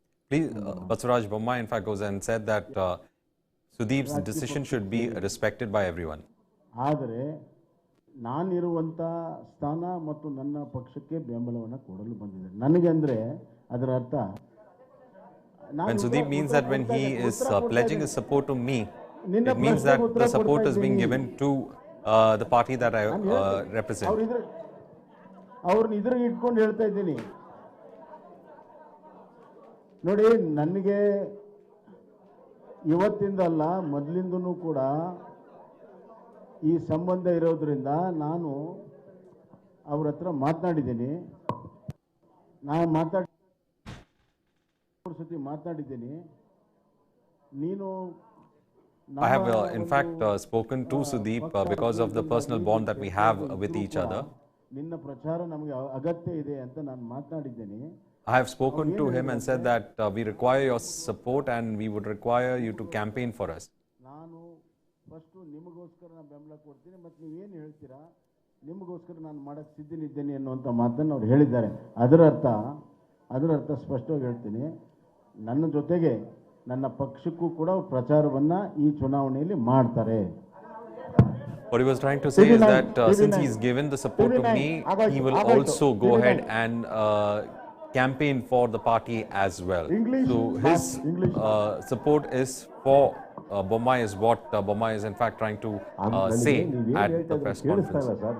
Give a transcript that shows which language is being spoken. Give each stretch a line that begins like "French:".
English: Please, Basuraj Bommai, in fact, goes and said that Sudeep's decision should be respected by everyone.
Kannada: ಆದರೆ ನಾನಿರುವಂಥ ಸ್ಥಾನ ಮತ್ತು ನನ್ನ ಪಕ್ಷಕ್ಕೆ ಬೆಂಬಲವನ್ನು ಕೊಡಲು ಬಂದಿದ್ದಾರೆ. ನನಗೆ ಅಂದರೆ ಅದರ ಅರ್ಥ
English: When Sudeep means that when he is pledging his support to me, it means that the support is being given to the party that I represent.
Kannada: ಅವ್ರನ್ನ ಇದ್ರಿಗೆ ಇಟ್ಕೊಂಡು ಹೇಳ್ತಾ ಇದ್ದೀನಿ ನೋಡಿ. ನನಗೆ ಇವತ್ತಿಂದಲ್ಲ ಮೊದಲಿಂದನೂ ಕೂಡ ಈ ಸಂಬಂಧ ಇರೋದ್ರಿಂದ ನಾನು ಅವ್ರ ಹತ್ರ ಮಾತನಾಡಿದ್ದೀನಿ. ನಾನು ಮಾತಾಡಿದ್ದೀನಿ. ನೀನು
English: I have in fact spoken to Sudeep because of the personal bond that we have with each other.
Kannada: ನಿನ್ನ ಪ್ರಚಾರ ನಮಗೆ ಅಗತ್ಯ ಇದೆ ಅಂತ ನಾನು ಮಾತನಾಡಿದ್ದೀನಿ.
English: I have spoken to him and said that we require your support and we would require you to campaign for us.
Kannada: ನಾನು first ನಿಮಗೋಸ್ಕರ ನಾನು ಬೆಂಬಲ ಕೊಡ್ತೀನಿ ಮತ್ತು ನೀವೇನು ಹೇಳ್ತೀರಾ ನಿಮಗೋಸ್ಕರ ನಾನು ಮಾಡೋಕ್ಕೆ ಸಿದ್ಧನಿದ್ದೇನೆ ಅನ್ನುವಂಥ ಮಾತನ್ನು ಅವ್ರು ಹೇಳಿದ್ದಾರೆ. ಅದರ ಅರ್ಥ ಸ್ಪಷ್ಟವಾಗಿ ಹೇಳ್ತೀನಿ, ನನ್ನ ಜೊತೆಗೆ ನನ್ನ ಪಕ್ಷಕ್ಕೂ ಕೂಡ ಪ್ರಚಾರವನ್ನು ಈ ಚುನಾವಣೆಯಲ್ಲಿ ಮಾಡ್ತಾರೆ.
English: What he was trying to say is that since he's given the support to me, he will also go ahead and campaign for the party as well. So his support is for Bommai is what Bommai is in fact trying to say at the press conference.